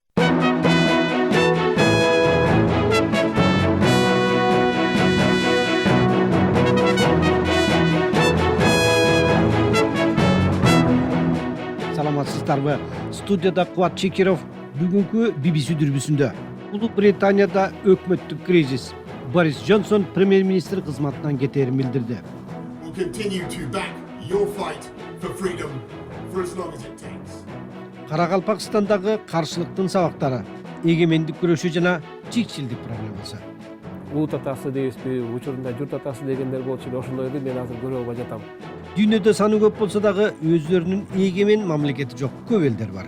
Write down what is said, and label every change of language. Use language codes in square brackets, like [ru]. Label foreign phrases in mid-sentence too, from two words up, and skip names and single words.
[ky] Саламатсыздарбы? Студияда Кубат Чекеров. Бүгүнкү BBC дүрбүсүндө Улуу Британияда өкмөттүк кризис. Борис Джонсон премьер-министр кызматынан кетээрин билдирди. [en] We'll continue to back your fight for freedom for as long as it takes. [ky] Каракалпакстандагы каршылыктын сабактары, эгемендик күрөшү жана чикчилдик проблемасы. Улут атасы дейбизби, учурунда журт атасы дегендер болчу эле, ошондойду мен азыр көрө албай жатам. Дүйнөдө саны көп болсо дагы өздөрүнүн эгемен мамлекети жок көп элдер бар.